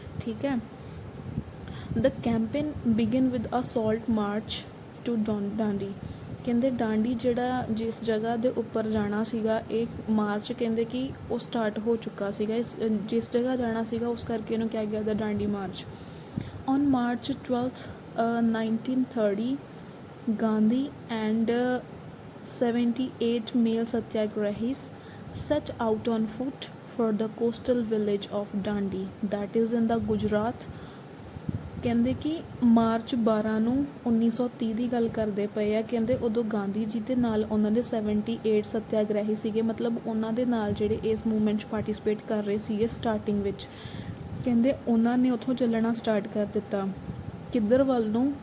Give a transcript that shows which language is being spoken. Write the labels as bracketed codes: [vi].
[pa] ਠੀਕ ਹੈ, [en] The campaign began with a salt march to Dandi. [pa] ਕਹਿੰਦੇ ਡਾਂਡੀ ਜਿਹੜਾ ਜਿਸ ਜਗ੍ਹਾ ਦੇ ਉੱਪਰ ਜਾਣਾ ਸੀਗਾ, ਇਹ ਮਾਰਚ ਕਹਿੰਦੇ ਕਿ ਉਹ ਸਟਾਰਟ ਹੋ ਚੁੱਕਾ ਸੀਗਾ। ਜਿਸ ਜਗ੍ਹਾ ਜਾਣਾ ਸੀਗਾ ਉਸ ਕਰਕੇ ਇਹਨੂੰ ਕਿਹਾ ਗਿਆ ਦਾ Dandi March. [en] On March 12th 1930 Gandhi and 78 male satyagrahis set out on foot for the coastal village of Dandi, that is in the Gujarat. [pa] ਕਹਿੰਦੇ ਕਿ ਮਾਰਚ 12 ਨੂੰ 1930 ਦੀ ਗੱਲ ਕਰਦੇ ਪਏ ਆ। ਕਹਿੰਦੇ ਉਦੋਂ ਗਾਂਧੀ ਜੀ ਦੇ ਨਾਲ ਉਹਨਾਂ ਦੇ 78 ਸੱਤਿਆਗ੍ਰਹਿ ਸੀਗੇ, ਮਤਲਬ ਉਹਨਾਂ ਦੇ ਨਾਲ ਜਿਹੜੇ ਇਸ ਮੂਵਮੈਂਟ 'ਚ ਪਾਰਟੀਸਪੇਟ ਕਰ ਰਹੇ ਸੀਗੇ ਸਟਾਰਟਿੰਗ ਵਿੱਚ। ਕਹਿੰਦੇ ਉਹਨਾਂ ਨੇ ਉੱਥੋਂ ਚੱਲਣਾ ਸਟਾਰਟ ਕਰ ਦਿੱਤਾ। ਕਿੱਧਰ ਵੱਲ ਨੂੰ?